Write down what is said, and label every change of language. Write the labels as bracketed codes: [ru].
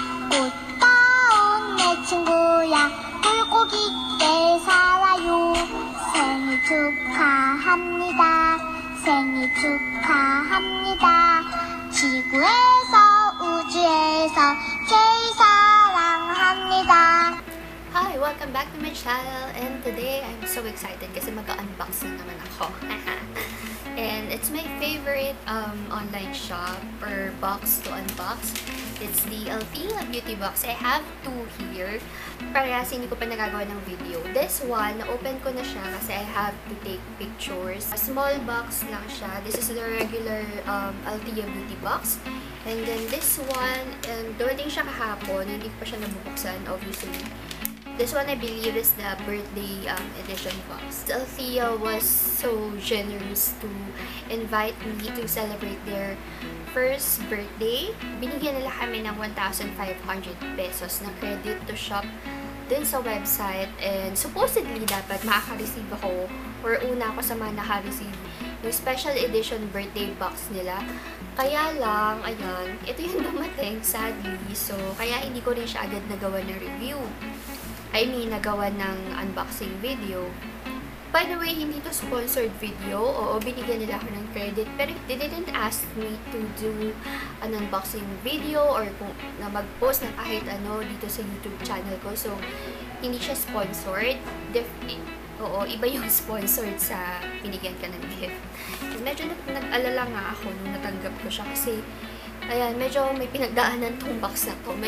[ko] 꽃다운 내 친구야 물고기께 살아요. 생일 축하합니다. 생일 축하합니다. 지구에서 우주에서 제일 사랑합니다. [en] Hi! Welcome back to my channel, and today I'm so excited [tl] kasi mag-unboxing naman ako. [en] And it's my favorite online shop or box to unbox. It's the Althea Beauty Box. I have two here. [tl] Parehas hindi ko pa nagagawa ng video. [en] This one, [tl] na-open ko na siya kasi [en] I have to take pictures. A small box [tl] lang siya. [en] This is the regular Althea Beauty Box. And then this one, [tl] dumating siya kahapon. Hindi ko pa siya nabubuksan, [en] obviously. This one, I believe, is the birthday edition box. Althea was so generous to invite me to celebrate their first birthday. [tl] Binigyan nila kami ng 1,500 pesos na credit to shop dun sa website. [en] And supposedly, [tl] dapat makaka-receive ako or una ako sa mga naka-receive yung special edition birthday box nila. Kaya lang, ayan, ito yung dumating, sadly. So, kaya hindi ko rin siya agad nagawa ng review. [en] I mean, [tl] nagawa ng unboxing video. By the way, hindi to sponsored video. Oo, binigyan nila ako ng credit. Pero [en] they didn't ask me to do an unboxing video or [tl] kung na mag-post ng kahit ano dito sa YouTube channel ko. So, hindi siya sponsored. Oo, iba yung sponsored sa binigyan ka ng gift. Medyo nag-alala nga ako nung natanggap ko siya kasi ayan, medyo may pinagdaanan tong box na to.